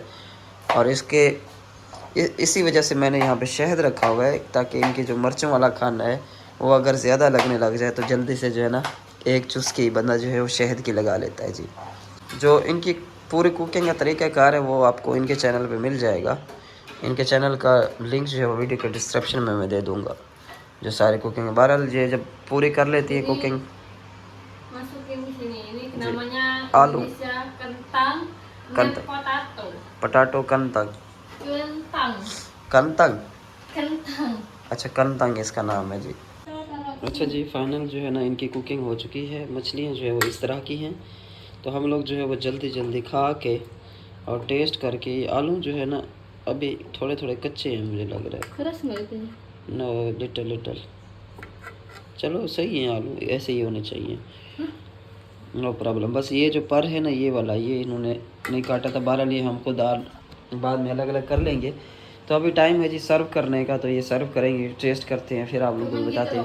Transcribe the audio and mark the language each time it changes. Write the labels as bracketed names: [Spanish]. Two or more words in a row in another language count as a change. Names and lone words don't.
[Urdu] اور اسی وجہ سے میں نے یہاں پہ شہد رکھا ہوا ہے، تاکہ ان کی جو مرچوں والا کھانا ہے وہ اگر زیادہ لگنے لگ جائے تو جلدی سے جو ہے نا ایک چسکی بندہ جو ہے وہ شہد کی لگا لیتا ہے جی. جو ان کی پوری کوکنگ کا طریقہ کار ہے وہ آپ کو ان کے چینل پہ مل جائے گا. ان کے چینل کا لنک جو ہے وہ ویڈیو کے ڈسکرپشن میں میں دے دوں گا، جو ساری کوکنگ. بہرحال یہ جب پوری کر لیتی ہے کوکنگ, [Indonesian] Masukin di sini. Ini namanya Alu. Indonesia kentang dengan Kentang. [English] potato. पटाटो कंतंग [Indonesian] Kentang. कंतंग Kentang. [Urdu] اچھا کنتنگ اس کا نام ہے جی۔ اچھا جی، فائنل جو ہے نا ان کی کوکنگ ہو چکی ہے. مچھلیاں جو ہے وہ اس طرح کی ہیں، تو ہم لوگ جو ہے وہ جلدی جلدی کھا کے اور ٹیسٹ کر کے، یہ آلو جو ہے نا ابھی تھوڑے تھوڑے کچے ہیں مجھے لگ رہا [Indonesian] Keras nggak itu? [Urdu] ہے۔ نو, [English] little little. [Urdu] چلو صحیح ہے، آلو ایسے ہی ہونے چاہیے, [English] no problem. [Urdu] بس یہ جو پر ہے نا یہ والا، یہ انہوں نے نہیں کاٹا تھا. بہرحال یہ ہم کو دال بعد میں الگ الگ کر لیں گے۔ تو ابھی ٹائم ہے جی سرو کرنے کا، تو یہ سرو کریں گے، ٹیسٹ کرتے ہیں، پھر آپ لوگوں کو بتاتے ہیں.